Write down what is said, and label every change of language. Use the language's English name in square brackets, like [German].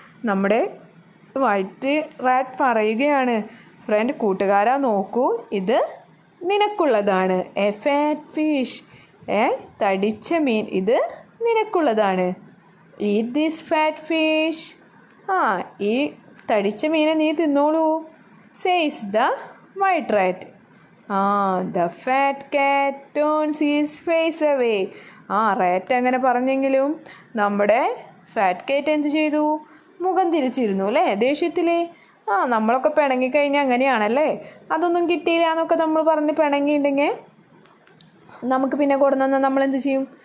[Malayalam] നമ്മുടെ white rat പറയുകയാണ്, front, കൂട്ടുകാരാ നോക്കൂ, ഇത് നിനക്കുള്ളതാണ്. [English] a fat fish, [Malayalam] തടിച്ച മീൻ, ഇത് നിനക്കുള്ളതാണ്. [English] Eat this fat fish. [Malayalam] ഈ തടിച്ച മീനെ നീ തിന്നോളൂ, [English] says the white rat. The fat cat turns his face away. [Malayalam] Rat അങ്ങനെ പറഞ്ഞെങ്കിലും നമ്മുടെ ഫാറ്റ് കാറ്റ് എന്ത് ചെയ്തു? മുഖം തിരിച്ചിരുന്നു അല്ലേ? ദേഷ്യത്തിൽ. നമ്മളൊക്കെ പിണങ്ങിക്കഴിഞ്ഞാൽ അങ്ങനെയാണല്ലേ? അതൊന്നും കിട്ടിയില്ല എന്നൊക്കെ നമ്മൾ പറഞ്ഞ് പിണങ്ങിയിട്ടുണ്ടെങ്കിൽ നമുക്ക് പിന്നെ കൊടുന്ന നമ്മൾ എന്ത് ചെയ്യും?